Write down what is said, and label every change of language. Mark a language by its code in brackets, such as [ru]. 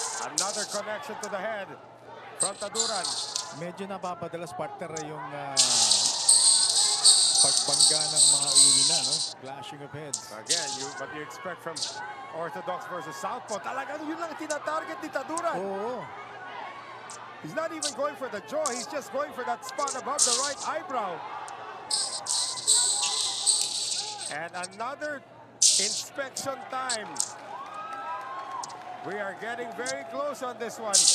[en] Another connection to the head from Taduran. [tl] Medyo napapadalas partner yung pagbangga ng mga ulo na, no? [en] Clashing of heads. Again, what you expect from Orthodox versus Southpaw. [tl] Talagang yun lang tinatarget ni Taduran. Oo. [en] He's not even going for the jaw. He's just going for that spot above the right eyebrow. And another inspection time. We are getting very close on this one.